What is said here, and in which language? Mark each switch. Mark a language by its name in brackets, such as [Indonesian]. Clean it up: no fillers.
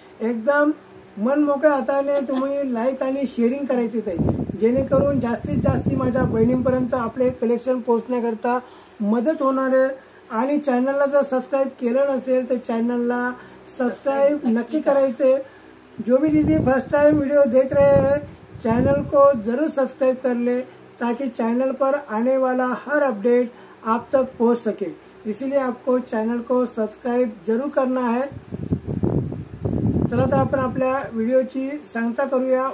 [Marathi] एकदम मन मोकळ्या हाताने तुम्ही लाईक आणि शेअरिंग करायचे ताई, जेणेकरून जास्तीत जास्त माझ्या बहिणींपर्यंत आपले कलेक्शन पोहोचण्याकरता मदत होणार आहे. आणि चॅनलला जर सबस्क्राइब केलं नसेल तर चैनल सब्सक्राइब नक्की कराइए। [Hindi] जो भी दीदी फर्स्ट टाइम वीडियो देख रहे हैं चैनल को जरूर सब्सक्राइब कर ले ताकि चैनल पर आने वाला हर अपडेट आप तक पहुंच सके। इसीलिए आपको चैनल को सब्सक्राइब जरूर करना है। [Marathi] चला तर आपण आपल्या व्हिडिओची सांगता करूया।